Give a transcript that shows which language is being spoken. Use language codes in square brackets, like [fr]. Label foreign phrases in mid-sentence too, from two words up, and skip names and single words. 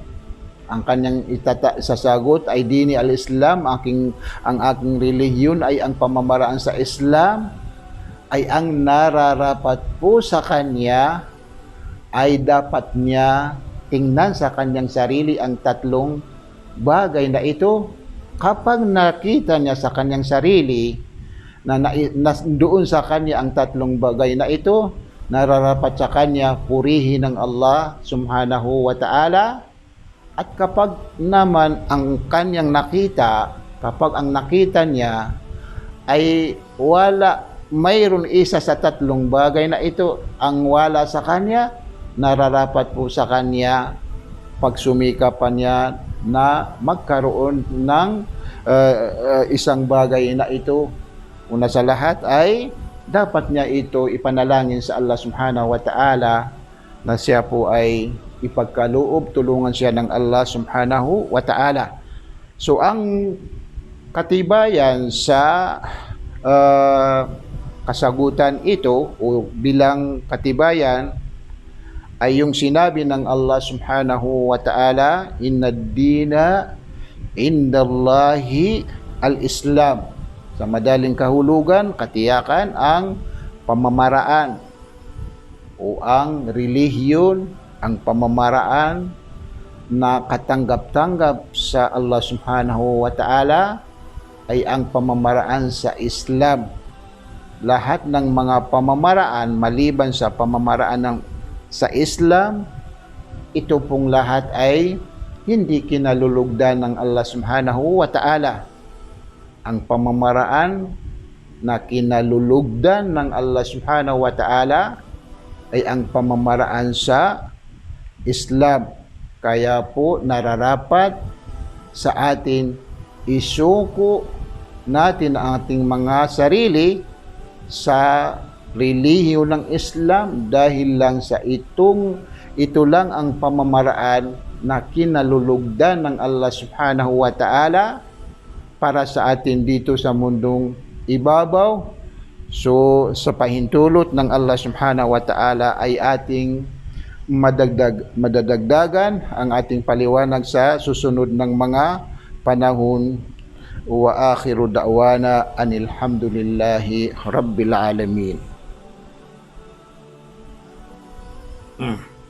[tl] Ang kanyang isasagot ay [ar] ديني الإسلام, [tl] ang aking relihiyon ay ang pamamaraan sa Islam, ay ang nararapat po sa kanya ay dapat niya tingnan sa kanyang sarili ang tatlong bagay na ito. Kapag nakita niya sa kanyang sarili na doon sa kanya ang tatlong bagay na ito, nararapat sa kanya purihin ng Allah [ar] سبحانه وتعالى. [tl] At kapag naman ang kanyang nakita, kapag ang nakita niya ay mayroon isa sa tatlong bagay na ito ang wala sa kanya, nararapat po sa kanya pagsumikapan niya na magkaroon ng isang bagay na ito. Una sa lahat ay dapat niya ito ipanalangin sa Allah [ar] سبحانه وتعالى [tl] na siya po ay ipagkaloob, tulungan siya ng Allah [ar] سبحانه وتعالى. [tl] So ang katibayan sa kasagutan ito o bilang katibayan ay yung sinabi ng Allah [ar] سبحانه وتعالى, إن الدين عند الله الإسلام. [tl] Sa madaling kahulugan, katiyakan ang pamamaraan o ang relihiyon, ang pamamaraan na katanggap-tanggap sa Allah [ar] سبحانه وتعالى [tl] ay ang pamamaraan sa Islam. Lahat ng mga pamamaraan maliban sa pamamaraan sa Islam, ito pong lahat ay hindi kinalulugdan ng Allah [ar] سبحانه وتعالى. [tl] Ang pamamaraan na kinalulugdan ng Allah [ar] سبحانه وتعالى [tl] ay ang pamamaraan sa Islam. Kaya po nararapat sa atin isuko natin ang ating mga sarili sa relihiyon ng Islam dahil lang sa ito lang ang pamamaraan na kinalulugdan ng Allah [ar] سبحانه وتعالى [tl] para sa atin dito sa mundong ibabaw. So sa pahintulot ng Allah [ar] سبحانه وتعالى [tl] ay ating madadagdagan ang ating paliwanag sa susunod ng mga panahon. [ar] وآخر دعوانا أن الحمد لله رب العالمين.